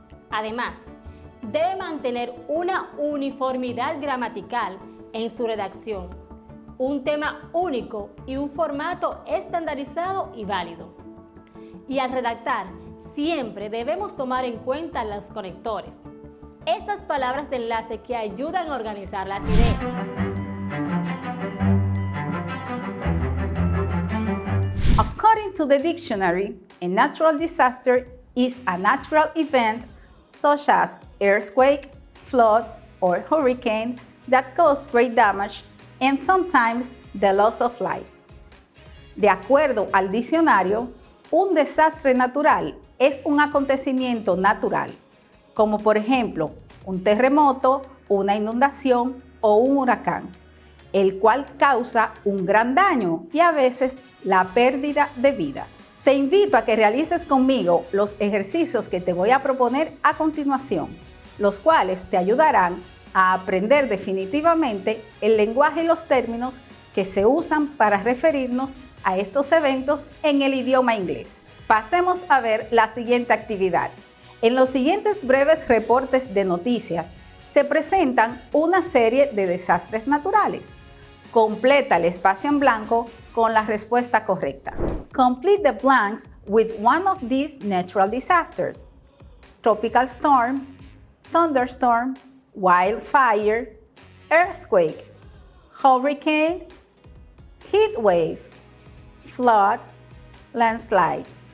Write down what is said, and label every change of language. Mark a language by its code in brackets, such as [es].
[es] Además, debe mantener una uniformidad gramatical en su redacción, un tema único y un formato estandarizado y válido. Y al redactar, siempre debemos tomar en cuenta los conectores, esas palabras de enlace que ayudan a organizar las ideas. [en] According to the dictionary, a natural disaster is a natural event such as earthquake, flood, or hurricane that cause great damage and sometimes the loss of lives. [es] De acuerdo al diccionario, un desastre natural es un acontecimiento natural, como por ejemplo un terremoto, una inundación o un huracán, el cual causa un gran daño y a veces la pérdida de vidas. Te invito a que realices conmigo los ejercicios que te voy a proponer a continuación, los cuales te ayudarán a aprender definitivamente el lenguaje y los términos que se usan para referirnos a estos eventos en el idioma inglés. Pasemos a ver la siguiente actividad. En los siguientes breves reportes de noticias se presentan una serie de desastres naturales. Completa el espacio en blanco con la respuesta correcta. [en] Complete the blanks with one of these natural disasters: tropical storm, thunderstorm, wildfire, earthquake, hurricane, heat wave, flood, landslide.